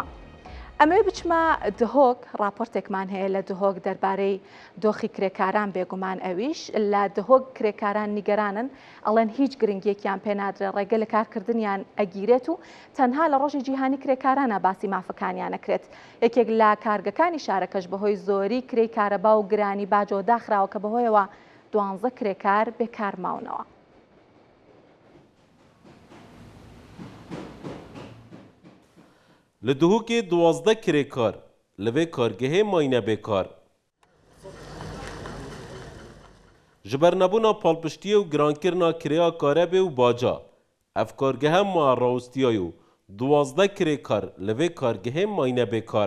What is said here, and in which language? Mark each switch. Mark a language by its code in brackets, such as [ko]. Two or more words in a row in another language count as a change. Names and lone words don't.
[ckb] ئەمێ بچمە دهۆک، راپۆرتێکمان هەیە لە دهۆک دەربارەی دۆخی کرێکاران بێگومان ئەویش لە دهۆک کرێکاران نیگەرانن، ئەڵێن هیچ گرنگیەکیان پێنادرێت ڕێگە لە کارکردنیان ئەگیرێت و تەنها لە ڕۆژی جیهانی کرێکارانە باسی مافەکانیان نەکرێت. یەکێک لە کارگەکانی شارەکەش بەهۆی زۆری کرێی کارەبا و گرانی باجۆ داخراوە کە بەهۆیەوە 12 کرێکار بێکار ماونەوە. [ku] li Duhokê 12 kirêkar li vê kargehê mayne bêkar. Ji ber nebûna palpiştiyê û girankirina kirêya karebê û baca, ev kargehe maya rawestiyayê û 12 kirêkar li vê kargehê mayne bêkar.